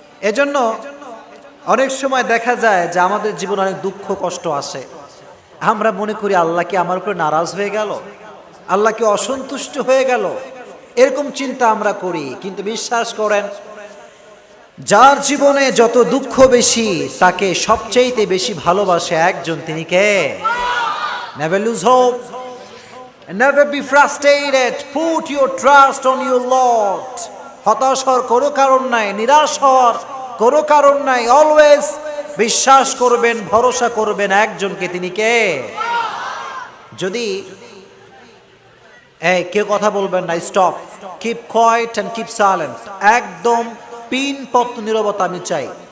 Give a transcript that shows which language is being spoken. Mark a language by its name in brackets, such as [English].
[Bangla] এজন্য অনেক সময় দেখা যায় যে আমাদের জীবনে অনেক দুঃখ কষ্ট আসে, আমরা মনে করি আল্লাহ কি আমার উপরে নারাজ হয়ে গেল, আল্লাহ কি অসন্তুষ্ট হয়ে গেল, এরকম চিন্তা আমরা করি। কিন্তু বিশ্বাস করেন, যার জীবনে যত দুঃখ বেশি তাকে সবচেয়ে বেশি ভালোবাসে একজন, তিনি কে? [English] Never lose hope, never be frustrated, put your trust on your Lord. [Bangla] হতাশ হওয়ার কোনো কারণ নাই, নিরাশ হওয়ার কোনো কারণ নাই। অলওয়েজ বিশ্বাস করবেন, ভরসা করবেন একজনকে, তিনি কে? যদি কেউ কথা বলবেন না, [English] stop, keep quiet and keep silent, [Bangla] একদম পিনপত্র নীরবতা আমি চাই।